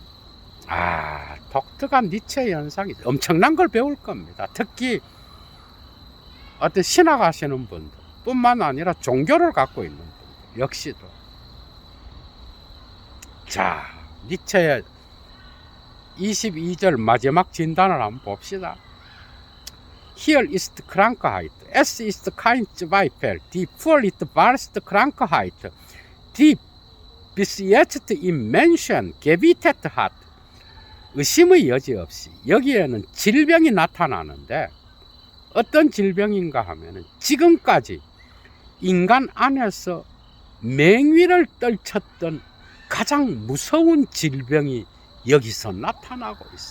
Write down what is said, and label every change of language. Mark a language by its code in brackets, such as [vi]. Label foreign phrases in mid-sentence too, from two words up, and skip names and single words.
[ko] 독특한 니체 현상이 엄청난 걸 배울 겁니다. 특히 어떤 신학하시는 분들 뿐만 아니라 종교를 갖고 있는 분들 역시도. 자, 니체의 22절 마지막 진단을 한번 봅시다. [de] Hier ist Krankheit, es ist kein Zweifel, die Furcht ist Krankheit, die bis jetzt im Menschen gewittet hat. [ko] 의심의 여지 없이 여기에는 질병이 나타나는데, 어떤 질병인가 하면은 지금까지 인간 안에서 맹위를 떨쳤던 가장 무서운 질병이 여기서 나타나고 있어.